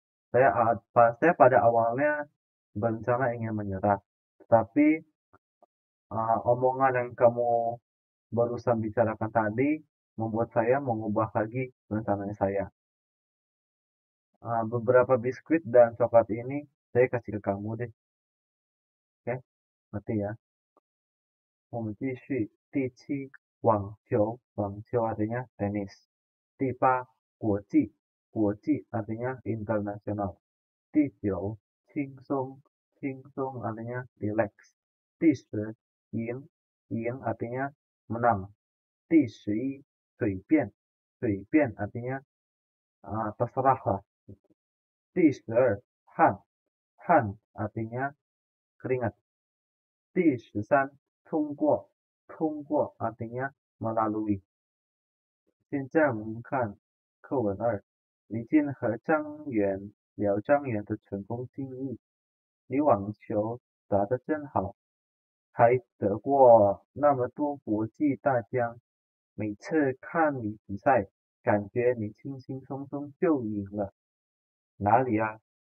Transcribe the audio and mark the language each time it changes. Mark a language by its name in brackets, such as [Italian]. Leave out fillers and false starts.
[Indonesian] Saya pada awalnya berencana ingin menyerah, tetapi omongan yang kamu barusan bicarakan tadi membuat saya mengubah lagi rencana saya. Beberapa biskuit dan coklat ini saya kasih ke kamu deh. Oke, ngerti ya? [Chinese] 我们继续第七，网球 [Indonesian] artinya tenis。 [Chinese] 第八， [Indonesian] 国际 artinya internasional。 [Chinese] 第九， [Indonesian] 轻松 artinya relax。 [Chinese] 第十， [Indonesian] 赢 artinya menang。 [Chinese] 第11， [Indonesian] 随便 artinya terserah lah。 [Chinese] 第12， [Indonesian] 汗 artinya keringat。 [Chinese] 第13， [Indonesian] 通过 artinya melalui。 [Chinese] 现在我们看课文2，李静和张元聊张元的成功经历。你网球打得真好，还得过那么多国际大奖。每次看你比赛，感觉你轻轻松松就赢了。哪里啊？